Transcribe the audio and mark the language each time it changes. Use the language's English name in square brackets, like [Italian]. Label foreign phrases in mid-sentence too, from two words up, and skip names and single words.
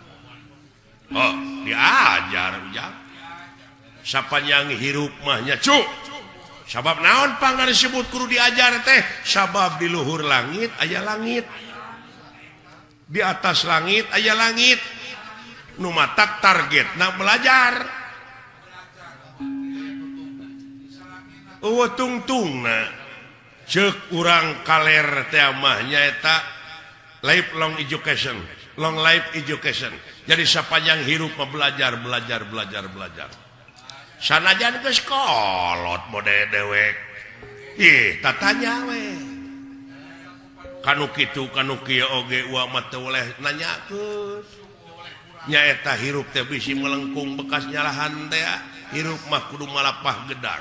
[Sundanese] Diajar ujang sapanjang hirup mah nya cu sabab naon pangna disebut kudu diajar teh sabab di luhur langit aya langit [Indonesian] di atas langit [Sundanese] aya langit nu matak targetna belajar. Eueuh tungtungna ceuk urang kaler teh mah nyaeta [English] lifelong education, long life education. [Sundanese] Jadi sapanjang hirup mah belajar. Sanajan geus kolot mode dewek. Tatanya we. Kanu kitu kanu kieu oge ua mah teu oleh nanyakeun. Nyaeta hirup teh bisi melengkung bekas nyalahan teh hirup mah kudu malapah gedang.